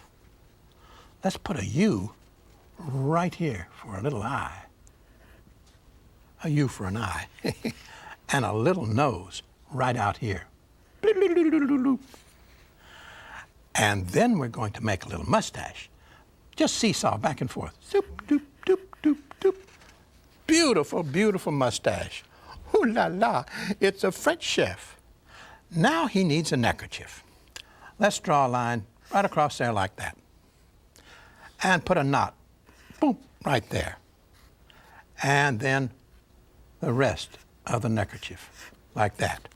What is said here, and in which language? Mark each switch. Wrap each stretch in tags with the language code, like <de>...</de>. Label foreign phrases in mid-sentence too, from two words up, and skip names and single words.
<en>Let's put a U right here for a little eye. A U for an eye. And a little nose right out here. And then we're going to make a little mustache. Just seesaw back and forth. Zoop, doop, doop, doop, doop. Beautiful, beautiful mustache. Ooh la la, it's a French chef. Now he needs a neckerchief. Let's draw a line right across there like that. And put a knot, boom, right there. And then the rest of the neckerchief, like that.</en>